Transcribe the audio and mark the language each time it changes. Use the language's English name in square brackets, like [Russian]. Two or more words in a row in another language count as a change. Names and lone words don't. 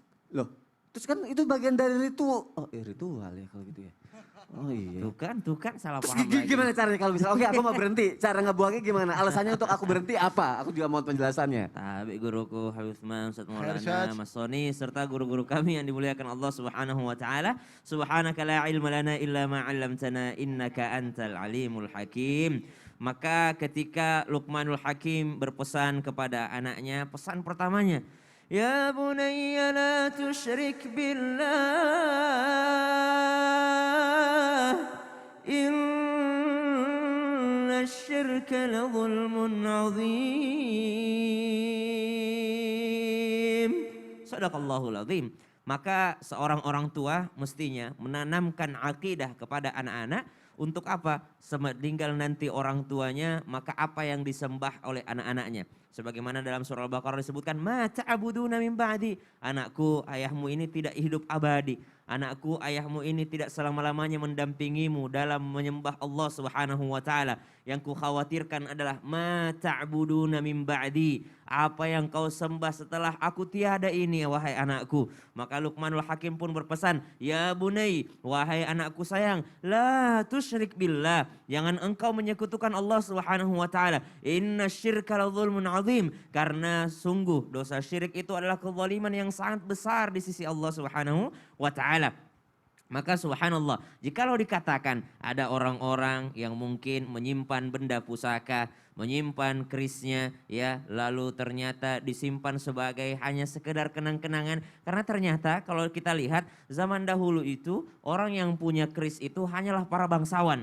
[Indonesian] Loh, terus kan itu bagian dari ritual. Oh, ritual ya kalau gitu ya. Oh iya. Tuh kan salah Terus paham lagi. gimana caranya kalau misalnya, oke aku mau berhenti, cara ngebuangnya gimana? Alasannya untuk aku berhenti apa? Aku juga mau penjelasannya. Tapi guruku Habib Usman, Ustaz Maulana, Mas Soni, serta guru-guru kami yang dimuliakan Allah [Arabic] سبحانه وتعالى. سبحانك لا علم لنا إلا ما علمتنا إنك أنت العليم الحكيم. [Indonesian] Maka ketika Luqmanul Hakim berpesan kepada anaknya, pesan pertamanya, [Arabic] يا بني لا تشرك بالله إن الشرك لظلم عظيم. صدق الله العظيم. [Indonesian] Maka seorang orang tua mestinya menanamkan akidah kepada anak-anak. Untuk apa? Semeninggal nanti orang tuanya, maka apa yang disembah oleh anak-anaknya. Sebagaimana dalam surah Al-Baqarah disebutkan, [Arabic] ما تعبدون من بعدي. [Indonesian] Anakku, ayahmu ini tidak hidup abadi. Anakku, ayahmu ini tidak selama-lamanya mendampingimu dalam menyembah Allah [Arabic] سبحانه وتعالى. [Indonesian] Yang ku khawatirkan adalah [Arabic] ما تعبدون من بعدي. [Indonesian] Apa yang kau sembah setelah aku tiada ini, wahai anakku. Maka Luqmanul Hakim pun berpesan, [Arabic] يا بني, [Indonesian] wahai anakku sayang, [Arabic] لا تشرك بالله. [Indonesian] Jangan engkau menyekutukan Allah [Arabic] سبحانه وتعالى. إن الشرك لظلم عظيم. [Indonesian] Karena sungguh dosa syirik itu adalah kezaliman yang sangat besar di sisi Allah [Arabic] سبحانه وتعالى. [Indonesian] Maka subhanallah, jikalau dikatakan ada orang-orang yang mungkin menyimpan benda pusaka, menyimpan kerisnya ya, lalu ternyata disimpan sebagai hanya sekedar kenang-kenangan, karena ternyata kalau kita lihat zaman dahulu itu orang yang punya keris itu hanyalah para bangsawan.